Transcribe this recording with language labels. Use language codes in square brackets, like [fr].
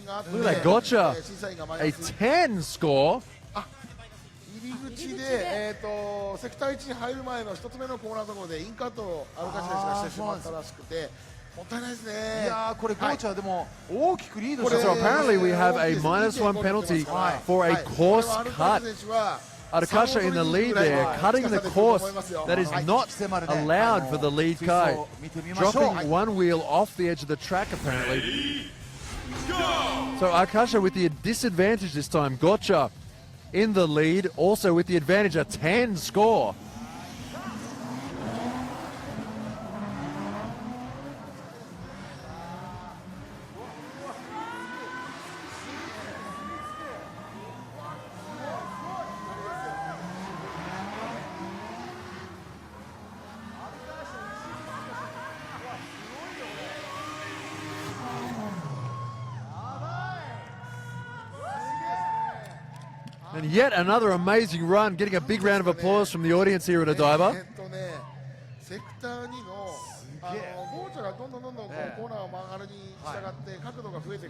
[en] Look at that, Gotcha, a 10 score. [ja] 入り口で、セクター1に入る前の1つ目のコーナーのところでインカットをアルカシ選手がしてしまったらしくて、もったいないですね。いやー、これゴーチャでも大きくリードして、 [en] So apparently we have a -1 penalty for a course cut. Arakasha in the lead there, cutting the course that is not allowed for the lead car. Dropping one wheel off the edge of the track, apparently. So Arakasha with the disadvantage this time. Gotcha in the lead, also with the advantage, a 10 score. And yet another amazing run, getting a big round of applause from the audience here at Odaiba. [ja] セクター2のゴーチャがどんどんコーナーを曲がるに従って角度が増えてく